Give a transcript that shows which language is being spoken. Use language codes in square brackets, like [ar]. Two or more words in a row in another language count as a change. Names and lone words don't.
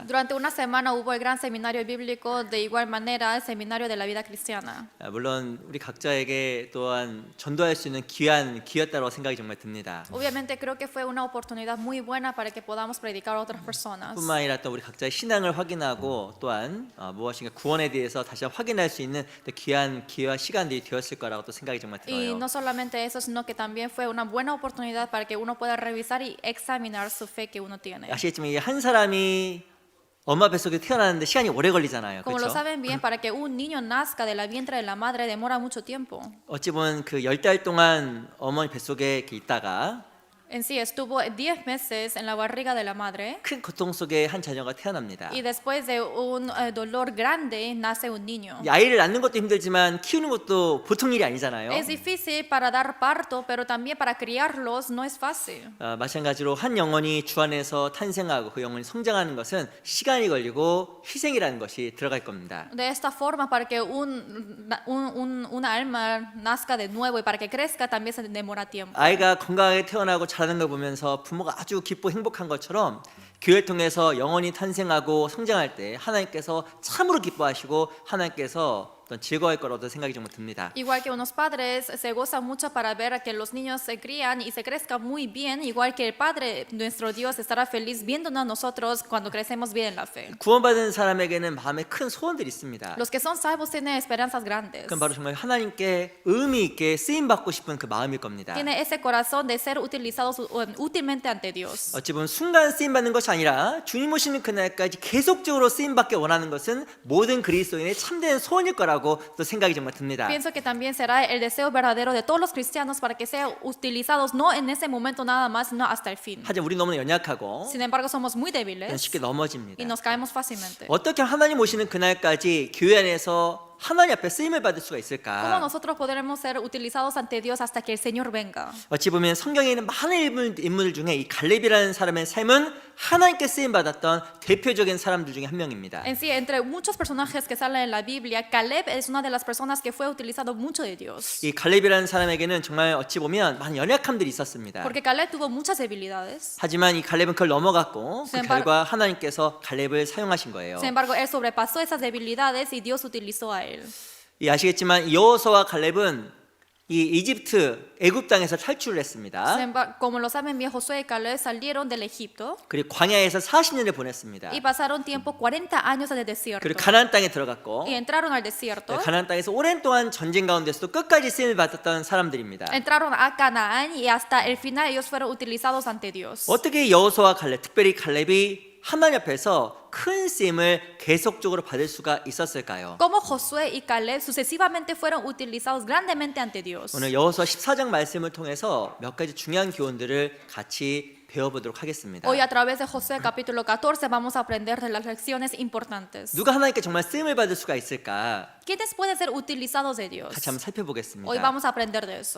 [es] Durante una semana hubo el gran seminario bíblico, de igual manera el seminario de la vida cristiana. [ko] 물론 우리 각자에게 또한 전도할 수 있는 귀한 기회였다고 생각이 정말 듭니다. [es] Obviamente creo que fue una oportunidad muy buena para que podamos predicar a otras personas. [ko] 뿐만 아니라 또 우리 각자의 신앙을 확인하고 또한 무엇인가 구원에 대해서 다시 한번 확인할 수 있는 또 귀한 기회와 시간들이 되었을 거라고 또 생각이 정말 [es] Y [ko] 들어요. [es] no solamente eso, sino que también fue una buena oportunidad para que uno pueda revisar y examinar su fe que uno tiene. [ko] 아시겠지만 이게 한 사람이 엄마 뱃속에 태어나는데 시간이 오래 걸리잖아요. [es] Como lo [ko] 그렇죠? [es] saben bien, para que un niño nazca de la vientre de la madre demora mucho tiempo. [ko] 어찌 보면 그 10달 동안 어머니 뱃속에 이렇게 있다가 [es] En sí, estuvo 10 meses en la barriga de la madre [ko] 큰 고통 속에 한 자녀가 태어납니다. [es] y después de un dolor grande nace un niño. [ko] 이 아이를 낳는 것도 힘들지만 키우는 것도 보통 일이 아니잖아요. [es] Es difícil para dar parto, pero también para criarlos no es fácil. [ko] 마찬가지로 한 영혼이 주 안에서 탄생하고 그 영혼이 성장하는 것은 시간이 걸리고 희생이라는 것이 들어갈 겁니다. [es] De esta forma, para que una alma nazca de nuevo y para que crezca también se demora tiempo. [ko] 아이가 건강하게 태어나고 자라는 걸 보면서 부모가 아주 기쁘고 행복한 것처럼 교회를 통해서 영혼이 탄생하고 성장할 때 하나님께서 참으로 기뻐하시고 하나님께서 어떤 즐거워할 거라고 생각이 정말 듭니다. [es] Igual que unos padres se gozan mucho para ver que los niños se crían y se crezcan muy bien, igual que el Padre, nuestro Dios, estará feliz viéndonos a nosotros cuando crecemos bien en la fe. [ko] 구원받은 사람에게는 마음에 큰 소원들이 있습니다. [es] Los que son salvos tienen esperanzas grandes. [ko] 그건 바로 정말 하나님께 의미 있게 쓰임 받고 싶은 그 마음일 겁니다. [es] Tiene ese corazón de ser utilizados útilmente ante Dios. [ko] 어찌 보면 순간 쓰임 받는 것이 아니라 주님 오시는 그날까지 계속적으로 쓰임 받게 원하는 것은 모든 그리스도인의 참된 소원일 거라고 또 생각이 정말 듭니다. [es] Pienso que también será el deseo verdadero de todos los cristianos para que sean utilizados no en ese momento nada más, sino hasta el fin. [ko] 하지만 우리 너무나 연약하고 [es] Sin embargo, somos muy débiles [ko] 쉽게 넘어집니다. [es] y nos caemos fácilmente. [ko] 어떻게 하나님 오시는 그날까지 교회 안에서 하나님 앞에 쓰임을 받을 수가 [es] ¿Cómo [ko] 있을까? [es] nosotros podremos ser utilizados ante Dios hasta que el Señor venga? [ko] 어찌 보면 성경에 있는 많은 인물 중에 이 갈렙이라는 사람의 삶은 하나님께 쓰임 받았던 대표적인 사람들 중에 한 명입니다. [es] En sí, entre muchos personajes que salen en la Biblia, Caleb es una de las personas que fue utilizado mucho de Dios. [ko] 이 갈렙이라는 사람에게는 정말 어찌 보면 많은 연약함들이 있었습니다. [es] Porque Caleb tuvo muchas debilidades. [ko] 하지만 이 갈렙은 그걸 넘어갔고 그 [es] Sin embargo- [ko] 결과 하나님께서 갈렙을 사용하신 거예요. [es] Sin embargo, él sobrepasó esas debilidades y Dios utilizó a él. [ko] 이 아시겠지만 여호수아와 갈렙은 이 이집트 애굽 땅에서 탈출을 [es] Sin [ko] 했습니다. [es] embargo, como lo saben bien, Josué y Caleb salieron del Egipto [ko] 그리고 광야에서 40년을 보냈습니다. [es] y pasaron tiempo 40 años en el desierto. [ko] 그리고 가나안 땅에 들어갔고 [es] Y entraron al desierto. [ko] 가나안 땅에서 오랜 동안 전쟁 가운데서도 끝까지 쓰임을 받았던 사람들입니다. [es] Entraron a Canaán y hasta el final ellos fueron utilizados ante Dios. [ko] 어떻게 여호수아와 갈렙, 특별히 갈렙이 하나님 앞에서 큰 쓰임을 계속적으로 받을 수가 있었을까요? [es] Como Josué y Caleb sucesivamente fueron utilizados grandemente ante Dios. [ko] 오늘 여호수아 14장 말씀을 통해서 몇 가지 중요한 교훈들을 같이 배워보도록 하겠습니다. [es] Hoy a través de Josué capítulo 14 vamos a aprender de las lecciones importantes. [ko] 누가 하나님께 정말 쓰임을 받을 수가 있을까? [es] ¿Quiénes pueden ser utilizados de Dios? [ko] 같이 한번 살펴보겠습니다. [es] Hoy vamos a aprender de eso.